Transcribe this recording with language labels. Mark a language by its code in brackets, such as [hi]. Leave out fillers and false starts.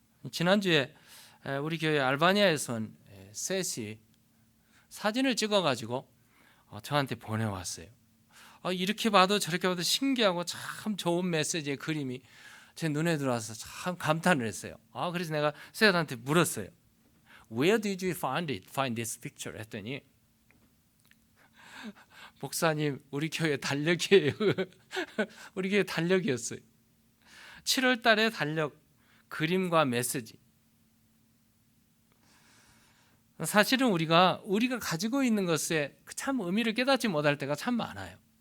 [ko] 지난주에 우리 교회 알바니아에서 온 셋이 사진을 찍어가지고 저한테 보내왔어요. 이렇게 봐도 저렇게 봐도 신기하고 참 좋은 메시지의 그림이 제 눈에 들어와서 참 감탄을 했어요. 그래서 내가 셋한테 물었어요. [en] Where did you find this picture? [ko] 했더니 목사님 우리 교회 달력이에요. 우리 교회 달력이었어요. 7월 달에 달력 그림과 메시지. 사실은 우리가 가지고 있는 것에 참 의미를 깨닫지 못할 때가 참 많아요.